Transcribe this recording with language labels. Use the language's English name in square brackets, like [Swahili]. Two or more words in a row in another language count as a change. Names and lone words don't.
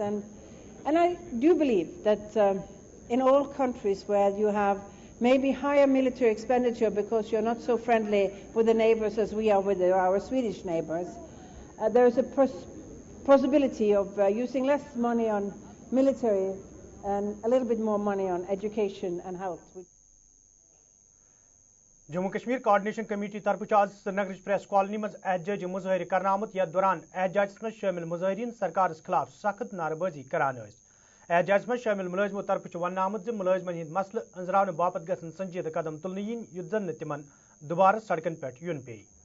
[English] And I do believe that in all countries where you have maybe higher military expenditure because you're not so friendly with the neighbors as we are with our Swedish neighbors, there is a possibility of using less money on military and a little bit more money on education and health. [Kashmiri] جموں کشمیر کوآرڈینیشن کمیٹی طرف آج سری نگر پریس کالونی مز احتجاجی مظاہرہ کرنا آمت یتھ دوران احتجاجس مز شامل مظاہرین سرکارس خلاف سخت نعرہ بازی کران احتجاجس مز شامل ملازمو طرف ون آمت ملازمن ہند مسئلہ انزراؤن باپت گھن سنجیدہ قدم تلن ین یت زن تمن دوبارہ سڑکن پہ یون پی۔